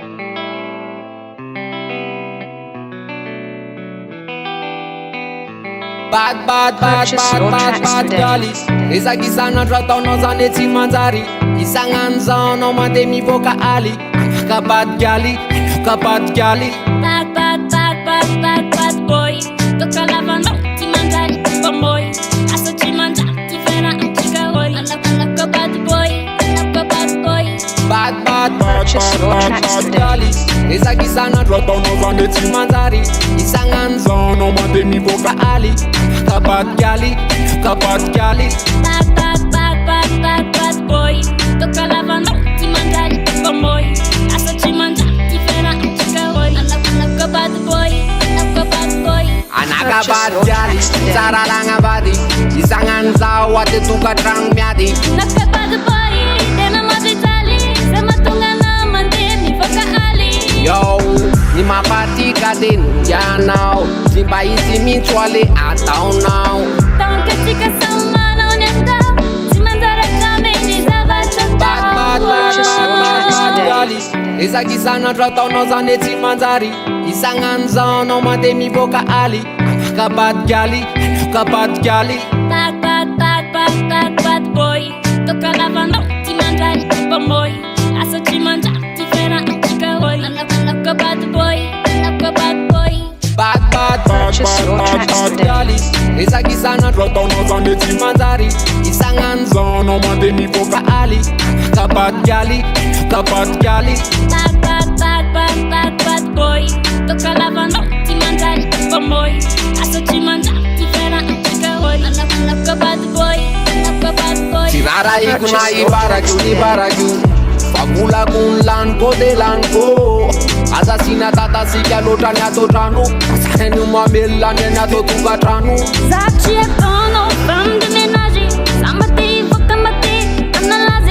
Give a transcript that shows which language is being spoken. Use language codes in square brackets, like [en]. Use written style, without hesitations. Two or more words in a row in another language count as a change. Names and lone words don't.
[en] Bad gali [mg] Ezakisana trataonao zany tsy manjary Isagnan'izao anao mandeha mivoaka aly Anaka [en] bad gali, [mg] anaka [en] bad gali Bad boy. [mg] Toka lavanao tsy manjary pamoy. Asa tsy manjary tsy fera antsika hoy. Anaka [en] bad boy, [mg] anaka [en] bad boy. Bad gali [mg] Ezakisana trataonao zany tsy manjary Isagnan'izao anao mandeha mivoaka aly Anaka [en] bad gali, [mg] anaka [en] bad gali Bad boy. [mg] Toka lavanao tsy manjary pamoy. Asa tsy manjary tsy fera antsika hoy. Anaka [en] bad boy, [mg] anaka [en] bad boy. [mg] Anaka [en] bad gali [mg] Tsara lagnavady Isagnan'izao atetokantragno miady [en] Naka bad boy. [mg] Tena mavitaly. Sa mahatonga anao mandeha mivoaka aly. Yo, ny mampatika de nondianao Tsy mba izy mihitsy ale ataonao Taonka tsika samy manao ny atao. Tsy manjary hatramy ny zavatra [en] Bad gali [mg] Ezakisana trataonao zany tsy manjary Isagnan'izao anao mandeha mivoaka aly Anaka [en] bad gali, [mg] anaka [en] bad gali Bad boy. [mg] Toka lavanao tsy manjary pamoy. Asa tsy manjary tsy fera antsika hoy. Anaka [en] bad boy, [mg] anaka [en] bad boy. Bad gali [mg] Ezakisana trataonao zany tsy manjary Isagnan'izao anao mandeha mivoaka aly Anaka [en] bad gali, [mg] anaka [en] bad gali Bad boy. [mg] Toka lavanao tsy manjary pamoy. Asa tsy manjary tsy fera antsika hoy. Anaka [en] bad boy, [mg] anaka [en] bad boy. [mg] Tsy rarahiko na ibarakio Vavolako ny laniko de laniko Asasina tatasika loatra ny atao trano Asahany mamelona ny atao tokantrano Zatry ataonao [fr] femme de ménage. [mg] Sa mate hivoaka mate analazy.